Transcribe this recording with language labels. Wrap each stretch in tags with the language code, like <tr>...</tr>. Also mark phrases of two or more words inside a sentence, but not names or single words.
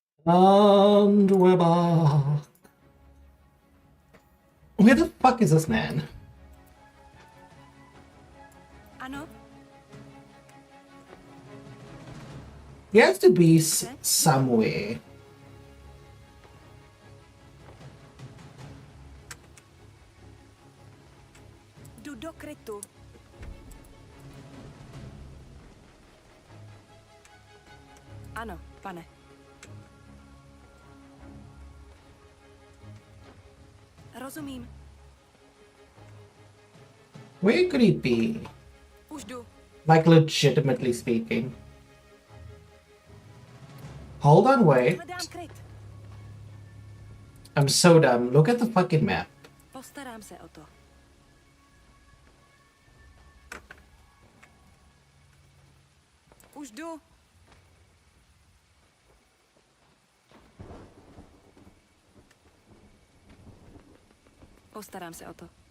<en>And we're back. Where the fuck is this man?</en> <cs>Ano,</cs> <en>He has to be somewhere.</en> <cs>jdu do krytu. Ano, pane. Rozumím.</cs> <en>Where could he be?</en> <cs>Už jdu.</cs> <en>Like, legitimately speaking. Hold on, wait.</en> <cs>Hledám kryt.</cs> <en>I'm so dumb. Look at the fucking map.</en> <cs>Postarám se o to. Už jdu. Postarám se o to.</cs>